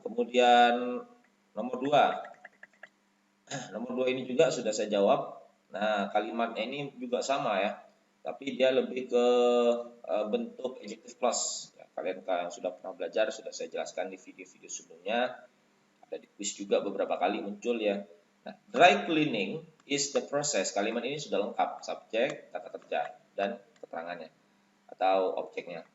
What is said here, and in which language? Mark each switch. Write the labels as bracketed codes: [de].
[id] Kemudian nomor dua, nomor dua ini juga sudah saya jawab. Nah, kalimatnya ini juga sama ya, tapi dia lebih ke bentuk adjective clause ya, kalian yang sudah pernah belajar sudah saya jelaskan di video-video sebelumnya, ada di quiz juga beberapa kali muncul ya. [en] Nah, dry cleaning is the process. [id] Kalimat ini sudah lengkap, subjek, kata kerja, dan keterangannya atau objeknya.